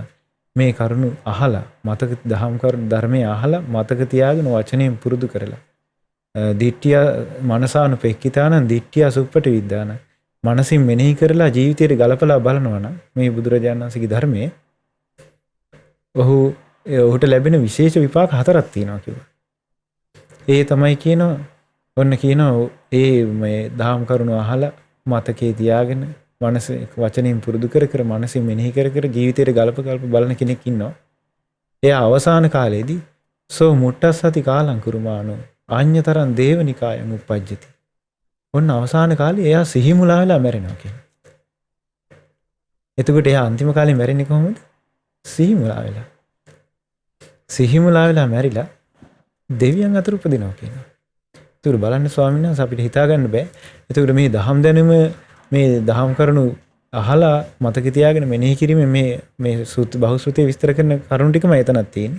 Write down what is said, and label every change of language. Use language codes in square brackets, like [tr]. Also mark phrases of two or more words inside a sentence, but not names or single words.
[si] මේ කරුණු අහලා මතක දහම් කරුණු ධර්මයේ අහලා මතක තියාගෙන වචනයෙන් පුරුදු කරලා [pi] දිට්ඨිය මනසානුපෙක්කිතානම් දිට්ඨිය සුප්පටි විද්දාන [si] මනසින් මෙනෙහි කරලා ජීවිතයට ගලපලා බලනවා නම් මේ බුදුරජාණන් වහන්සේගේ ධර්මයේ ඔහුට ලැබෙන විශේෂ විපාක හතරක් තියෙනවා කිව්වා. ඒ තමයි කියනවා ඔන්න කියනවා ඒ මේ දහම් කරුණු අහලා මතකේ තියාගෙන මනස වචනෙන් පුරුදු කර කර මනසින් මෙනෙහි කර කර ජීවිතයට ගලප බලන කෙනෙක් ඉන්නවා. එයා අවසාන කාලයේදී [pi] සෝ මුට්ටස්සති කාලං කුරුමානෝ ආඤ්ඤතරං දේවනිකායන් උපජ්ජති. [si] ඔන්න අවසාන කාලේ එයා සිහි මුලා වෙලා මැරෙනවා කියන්නේ. එතකොට එයා අන්තිම කාලේ මැරෙන්නේ කොහොමද? සිහි මුලා වෙලා. සිහිමුලා වෙලා මැරිලා දෙවියන් අතර උපදිනවා කියනවා. ඒතර බලන්න ස්වාමීන් වහන්සේ අපිට හිතා ගන්න බෑ. ඒතර මේ දහම් දැනුම මේ දහම් කරුණු අහලා මතක තියාගෙන මෙනෙහි කිරීමෙන් මේ බහුශ්‍රුතිය විස්තර කරන කරුණු ටිකම එතනක් තියෙන්නේ.